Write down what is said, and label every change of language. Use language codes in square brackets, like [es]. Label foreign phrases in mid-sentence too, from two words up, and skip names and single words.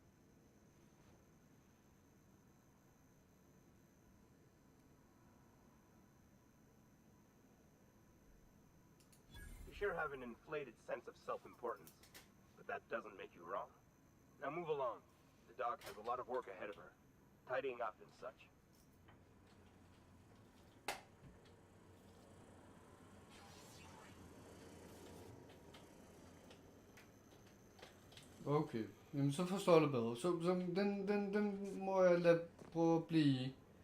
[en] You sure have an inflated sense of self-importance, but that doesn't make you wrong. Now move along. The dog has a lot of work ahead of her, tidying up and such. [da] Okay, jamen så forstår jeg det bedre. Så den må jeg lade prøve at blive.